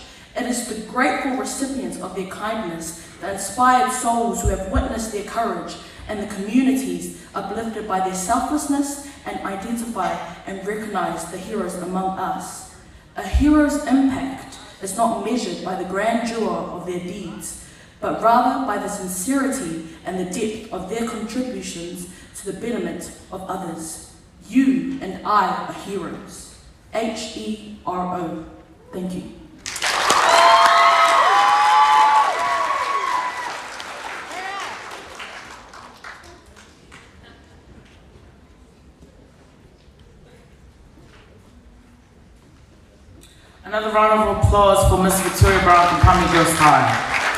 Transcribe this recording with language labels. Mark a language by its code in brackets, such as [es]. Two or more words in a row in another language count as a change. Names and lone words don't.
[en] It is the grateful recipients of their kindness, the inspired souls who have witnessed their courage, and the communities uplifted by their selflessness and identify and recognize the heroes among us. A hero's impact is not measured by the grandeur of their deeds, but rather by the sincerity and the depth of their contributions to the betterment of others. You and I are heroes. H-E-R-O. Thank you. Another round of applause for Miss Victoria Brown from Palmy Girls High.